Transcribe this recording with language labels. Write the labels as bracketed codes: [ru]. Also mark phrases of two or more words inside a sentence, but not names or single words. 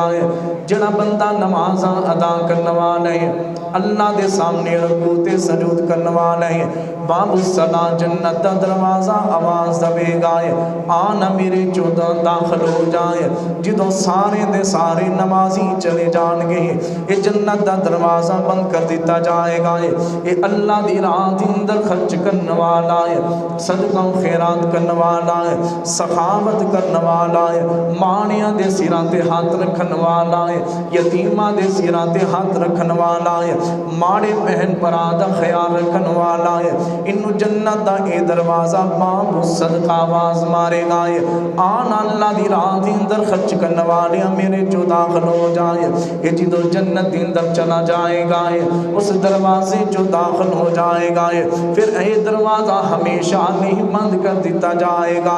[pa] جڑا بندہ نمازاں ادا کرنے والا ہے، اللہ دے سامنے رکوع تے سجود کرنے والا ہے، باب الصلاح جنت دا دروازہ آواز دے گا، آنا میرے چودہ داخل ہو جائے۔ جدو سارے دے سارے نمازی چلے جان گے، یہ جنت دا دروازہ بند کر دیتا جائے گا۔ یہ اللہ دی راہ دے اندر خرچ کرنے والا ہے، صدقہ و خیرات کرنے والا ہے، سخاوت کرنے والا ہے، مانیاں دے سراں تے ہاتھ رکھنے والا ہے، یتیماں دے سراں تے ہاتھ رکھنے والا ہے، ماڑے بہن برا دا خیال رکھنے والا ہے۔ انہوں جنت دا اے دروازہ باب الصدقہ آواز مارے گا، آن اللہ دی راہ دے اندر خرچ کرنے والے میرے جو داخل ہو جائے۔ یہ جدو جنت دے اندر چلا جائے گا، اس دروازے جو داخل ہو جائے گا، پھر اے دروازہ ہمیشہ نہیں بند کر دیتا جائے گا۔